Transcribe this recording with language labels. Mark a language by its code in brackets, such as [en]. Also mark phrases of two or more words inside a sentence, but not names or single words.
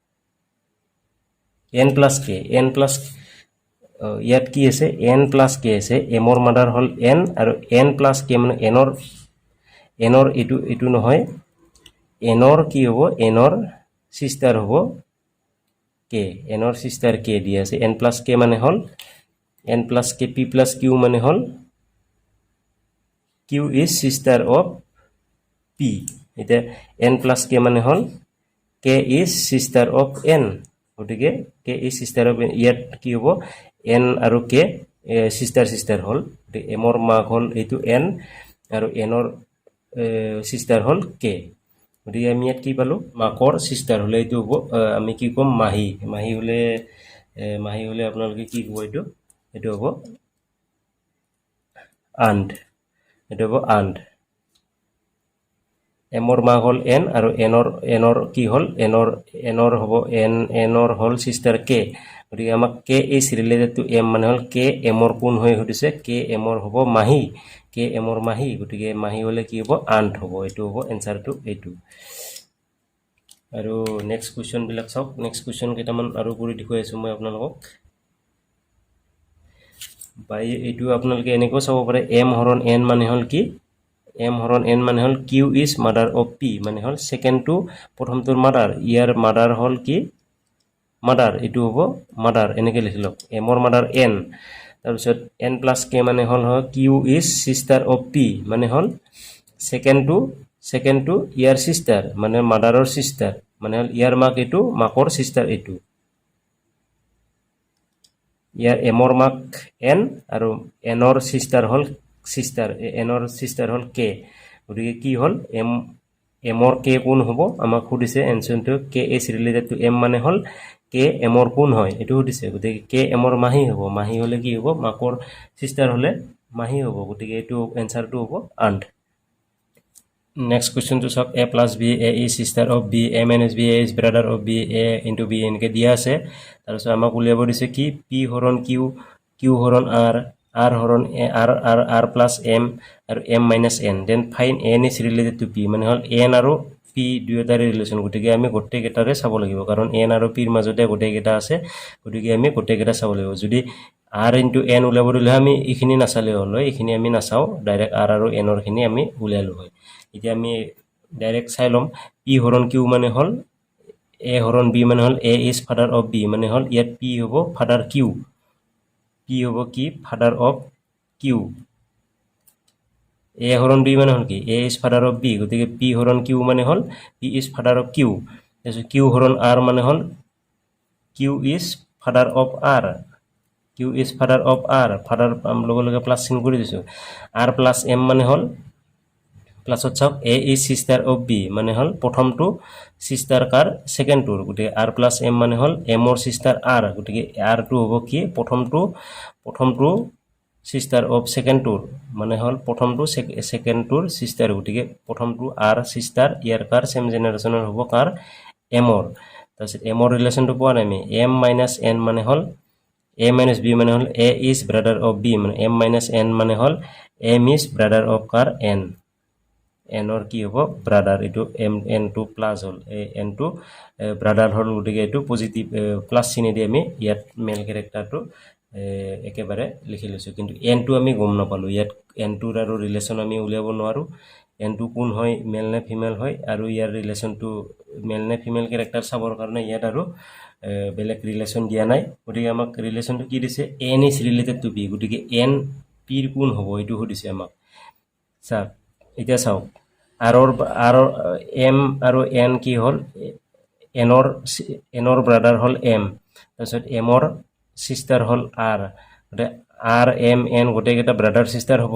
[as] n plus k, n plus ইয়াত কি আছে n plus k আছে, m ৰ মাদাৰ হল n আৰু n plus k মানে n ৰ ইটো নহয় n ৰ কি হ'ব n ৰ sister হ'ব k, n ৰ sister k দিয়া আছে, n plus k মানে হল n plus k, p plus q মানে হল [en] q is sister of p, [as] এটা n plus k মানে হল [en] k is sister of n, [as] গতিকে [en] k is sister of n, [as] ইয়াত কি হ'ব n আৰু k sister হল, m ৰ মাক হল এইটো n আৰু n ৰ sister হল k, গতিকে আমি ইয়াত কি পালো মাকৰ sister হলে এইটো হ'ব আমি কি কম মাহী হলে আপোনালোকে কি ক'ব এইটো হ'ব aunt, এইটো হ'ব aunt, m ৰ মাক হল n আৰু n ৰ কি হল n ৰ হ'ব n ৰ হল sister k, গতিকে আমাক [en] k is related to m [as] মানে হল k m ৰ কোন হৈ সুধিছে k m ৰ হ'ব মাহী, k m ৰ মাহী, গতিকে মাহী হলে কি হ'ব aunt হ'ব, এইটো হ'ব এনসাৰটো এইটো। আৰু [en] next question [as] বিলাক চাওক, [en] next question [as] কেইটামান আৰু কৰি দেখুৱাই আছো মই আপোনালোকক, বাই এইটো আপোনালোকে এনেকৈ চাব পাৰে m হৰণ n মানে হল কি m হৰণ n মানে হল [en] q is mother of p [as] মানে হল [en] second to [as] প্ৰথমটোৰ মাদাৰ, ইয়াৰ মাদাৰ হল কি মাদাৰ, এইটো হ'ব মাদাৰ এনেকৈ লিখি লওক m ৰ মাদাৰ n, তাৰপিছত n plus k মানে হল [en] q is sister of p [as] মানে হল [en] second to [as] ইয়াৰ sister মানে মাদাৰৰ sister মানে হল ইয়াৰ মাক এইটো মাকৰ sister এইটো, ইয়াৰ m ৰ মাক n আৰু n ৰ sister হল n ৰ sister হল k, গতিকে কি হল m ৰ k কোন হ'ব আমাক সুধিছে এনসাৰটো [en] k is related to m [as] মানে হল k m ৰ কোন হয় এইটো সুধিছে, গতিকে k m ৰ মাহী হ'ব, মাহী হলে কি হ'ব মাকৰ sister হলে মাহী হ'ব, গতিকে এইটো এনসাৰটো হ'ব aunt। [en] next question [as] চাওক a plus b, [en] a is sister of b, [as] a minus b, [en] a is brother of b, [as] a into b এনেকৈ দিয়া আছে, তাৰপিছত আমাক উলিয়াব দিছে কি p হৰণ q, q হৰণ r, r হৰণ r plus m আৰু m minus n, [en] then find n is related to p [as] মানে হল n আৰু p দুয়োটাৰে ৰিলেশ্যন, গতিকে আমি গোটেইকেইটাৰে চাব লাগিব কাৰণ n আৰু p ৰ মাজতে গোটেইকেইটা আছে, গতিকে আমি গোটেইকেইটা চাব লাগিব, যদি r into n উলিয়াব দিলে আমি এইখিনি নাচালে হ'ল হয়, এইখিনি আমি নাচাওঁ ডাইৰেক্ট r আৰু n ৰ খিনি আমি উলিয়ালো হয়, এতিয়া আমি ডাইৰেক্ট চাই ল'ম p হৰণ q মানে হল a হৰণ b মানে হল [en] a is father of b [as] মানে হল ইয়াত p হ'ব father q, p হ'ব কি [en] father of q, [as] a হৰণ b মানে হল কি [en] a is father of b, [as] গতিকে p হৰণ q মানে হল [en] p is father of q, [as] তাৰপিছত q হৰণ r মানে হল [en] q is father of r, q is father of r, [as] father লগে লগে প্লাস চিন কৰি দিছো, r plus m মানে হল প্লাছত চাওক [en] a is sister of b [as] মানে হল প্ৰথমটো sister কাৰ সেকেন্ডটোৰ, গতিকে r plus m মানে হল m ৰ sister r, গতিকে r টো হ'ব কি প্ৰথমটো [en] sister of [as] সেকেন্ডটোৰ মানে হল প্ৰথমটো সেকেন্ডটোৰ sister, গতিকে প্ৰথমটো r sister ইয়াৰ কাৰ [en] same generation [as] হ'ব কাৰ m ৰ, তাৰপিছত m ৰ ৰিলেশ্যনটো পোৱা নাই আমি m minus n মানে হল a minus b মানে হল [en] a is brother of b [as] মানে m minus n মানে হল [en] m is brother of [as] কাৰ n, n ৰ কি হ'ব ব্ৰাদাৰ, এইটো n টো প্লাস হল n টো ব্ৰাদাৰ হল, গতিকে এইটো পজিটিভ প্লাস চিনে দি আমি ইয়াত [en] male character [as] একেবাৰে লিখি লৈছো, কিন্তু n টো আমি গম নাপালো, ইয়াত n টোৰ আৰু ৰিলেশ্যন আমি উলিয়াব নোৱাৰো, n টো কোন হয় মেল নে ফিমেল হয় আৰু ইয়াৰ ৰিলেশ্যনটো মেল নে [en] female character [as] চাবৰ কাৰণে ইয়াত আৰু বেলেগ ৰিলেশ্যন দিয়া নাই, গতিকে আমাক ৰিলেশ্যনটো কি দিছে [en] n is related to p, [as] গতিকে n p ৰ কোন হ'ব এইটো সুধিছে আমাক, চাওক এতিয়া চাওক r m আৰু n কি হল n ৰ ব্ৰাদাৰ হল m, তাৰপিছত এমৰ সিস্টাৰ হল আৰ, গতিকে আৰ এম এন গোটেইকেইটা [en] brother sister [as] হ'ব।